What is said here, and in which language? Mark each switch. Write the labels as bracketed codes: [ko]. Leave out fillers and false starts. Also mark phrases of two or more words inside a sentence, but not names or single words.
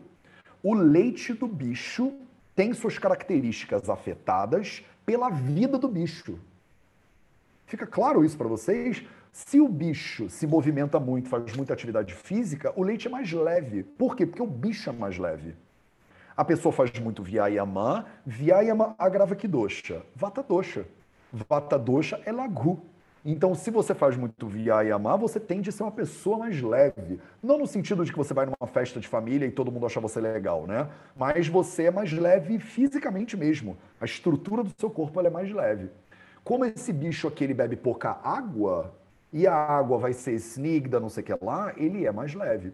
[pt] O leite do bicho tem suas características afetadas pela vida do bicho. Fica claro isso para vocês? Se o bicho se movimenta muito, faz muita atividade física, o leite é mais leve. Por quê? Porque o bicho é mais leve. A pessoa faz muito Vyayama, Vyayama agrava que dosha? [sa] Vata dosha. Vata dosha [pt] é lagu. Então, se você faz muito Vyayama, você tende a ser uma pessoa mais leve. Não no sentido de que você vai numa festa de família e todo mundo acha você legal, né? Mas você é mais leve fisicamente mesmo. A estrutura do seu corpo é mais leve. Como esse bicho aqui ele bebe pouca água, e a água vai ser snigda, não sei o que lá, ele é mais leve.